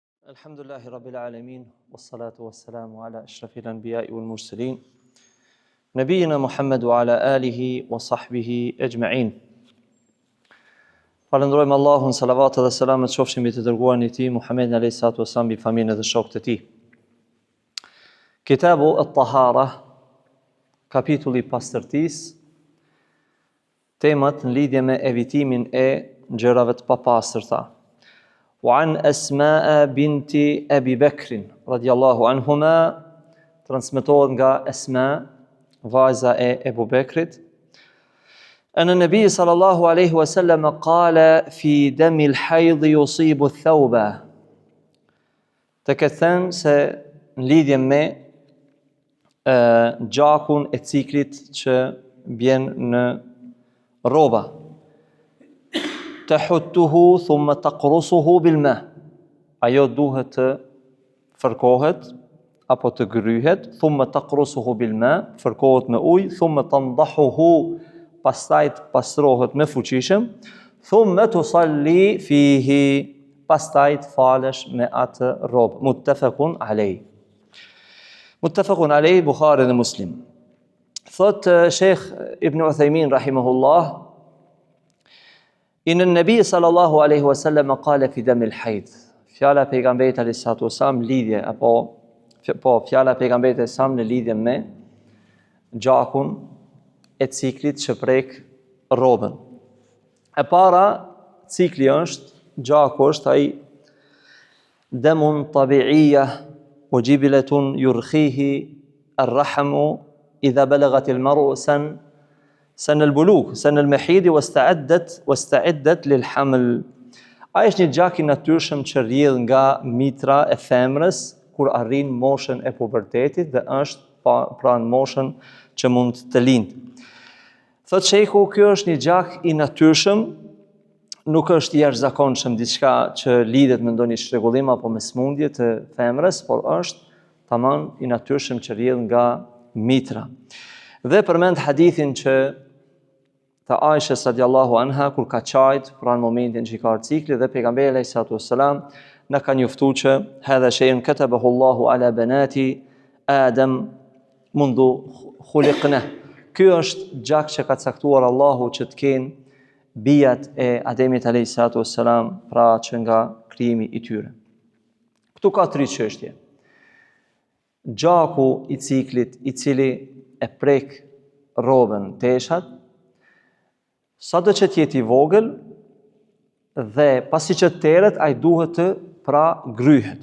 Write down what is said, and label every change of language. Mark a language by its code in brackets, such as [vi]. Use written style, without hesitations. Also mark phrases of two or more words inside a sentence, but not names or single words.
[ar] الحمد لله رب العالمين، والصلاة والسلام على أشرف الأنبياء والمرسلين، نبينا محمد وعلى آله وصحبه أجمعين. [sq] Falëndrojmë Allahun, salavat dhe selamet qofshin mbi të dërguarin e tij Muhammedin [ar] عليه الصلاة والسلام, [sq] mbi familjen dhe shokët e tij. [ar] كتاب الطهارة, [sq] kapitulli i pastërtisë, temat në lidhje me evitimin e gjërave të papastërta. [ar] وعن أسماء بنت أبي بكر رضي الله عنهما [sq] transmetohet nga Asma, vajza e Ebu Bekrit, [ar] أن النبي صلى الله عليه وسلم قال في دم الحيض يصيب الثوب. [sq] Të këtë thënë se në lidhje me gjakun e ciklit që bjen në rroba. [ar] تحته ثم تقرصه بالماء. [sq] Ajo duhet të fërkohet apo të gryhet, [ar] ثم تقرصه بالماء, [sq] fërkohet me ujë, [ar] ثم تنضحه, [sq] pastaj të pastrohet me fuqishëm, [ar] ثم تصلي فيه, [sq] pastaj të falesh me atë rrobë. [ar] متفق عليه. متفق عليه, [sq] Buhari dhe Muslim. [ar] Thot الشيخ ابن عثيمين رحمه الله، إن النبي صلى الله عليه وسلم قال في دم الحيض. [sq] Fjala e pejgamberit [ar] عليه الصلاة والسلام [sq] lidhje fjala e pejgamberit e sam në lidhje me gjakun e ciklit që prek rrobën. E para, cikli është, gjaku është ai [ar] دم طبيعة وجبلة يرخيه الرحم إذا بلغت المرأة سن البلوغ سن المحيض واستعدت للحمل. [sq] Ai është një gjak i natyrshëm që rrjedh nga mitra e femrës kur arrin moshën e pubertetit dhe është pranë moshën që mund të lindë. Thot sheikhu, ky është një gjak i natyrshëm, nuk është i jashtëzakonshëm diçka që lidhet me ndonjë shtrëngullim apo me smundje të femrës, por është tamam i natyrshëm që rrjedh nga mitra. Dhe përmend hadithin që të Aishës [ar] رضي الله عنها, [sq] kur ka qajt pranë momentin që i ka ardhur cikli, dhe pejgamberi [ar] عليه الصلاة والسلام [sq] na ka njoftuar që [ar] هذا شيء كتبه الله على بنات آدم منذ خلقنا. [sq] Ky është gjak që ka caktuar Allahu që të kenë bijat e Ademit [ar] عليه الصلاة والسلام, [sq] pra që nga krijimi i tyre. Këtu ka tre çështje. Gjaku i ciklit i cili e prek rrobën, teshat, sado që t'jeti vogël dhe pasi që teret, ai duhet të gryhet.